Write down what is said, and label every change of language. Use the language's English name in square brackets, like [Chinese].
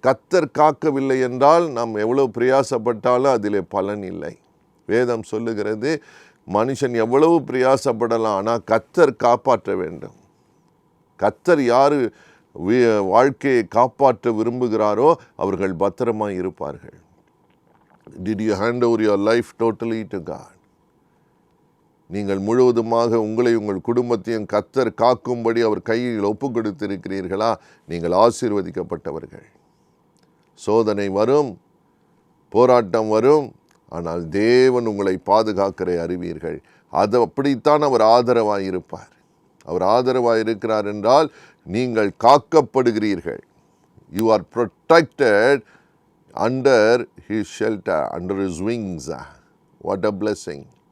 [Tamil] கர்த்தர் காக்கவில்லை என்றால் நாம் எவ்வளவு பிரயாசப்பட்டாலும் அதிலே பலன் இல்லை. வேதம் சொல்லுகிறது, மனுஷன் எவ்வளவு பிரயாசப்படலாம், ஆனால் கர்த்தர் காப்பாற்ற வேண்டும். கர்த்தர் யார் வாழ்க்கையை காப்பாற்ற விரும்புகிறாரோ அவர்கள் பத்திரமாய் இருப்பார்கள். [English] Did you hand over your life totally to God? [Tamil] நீங்கள் முழுவதுமாக உங்களை உங்கள் குடும்பத்தையும் கர்த்தர் காக்கும்படி அவர் கையில் ஒப்பு கொடுத்திருக்கிறீர்களா? நீங்கள் ஆசீர்வதிக்கப்பட்டவர்கள். சோதனை வரும், போராட்டம் வரும், ஆனால் தேவன் உங்களை பாதுகாக்கிற அறிவீர்கள். அது அப்படித்தான் அவர் ஆதரவாய் இருப்பார். அவர் ஆதரவாய் இருக்கிறார் என்றால் நீங்கள் காக்கப்படுகிறீர்கள். [English] You are protected under his shelter, under his wings. What a blessing.